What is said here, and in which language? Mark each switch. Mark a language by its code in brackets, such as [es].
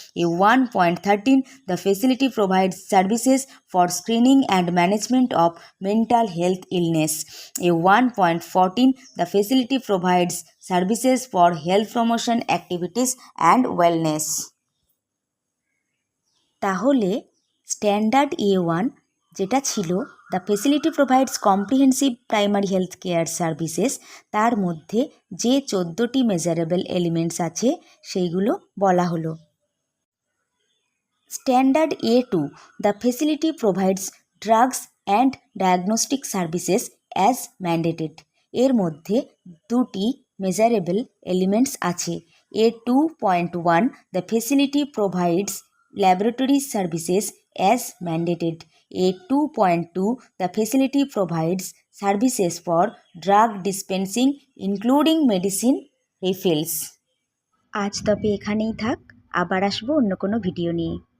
[en] A1.13 the facility provides services for screening and management of mental health illness. A1.14 the facility provides services for health promotion activities and wellness. [bn] তাহলে standard A1 যেটা ছিল [en] the facility provides comprehensive primary health care services, [bn] তার মধ্যে যে 14টি measurable elements আছে সেইগুলো বলা হলো। [en] Standard A2 the facility provides drugs and diagnostic services as mandated. [bn] এর মধ্যে 2টি মেজারেবল এলিমেন্টস আছে। [en] A2.1 the facility provides laboratory services as mandated. A2.2 the facility provides services for drug dispensing including medicine refills. [bn] আজ তবে এখানেই থাক, আবার আসবো অন্য কোনো ভিডিও নিয়ে।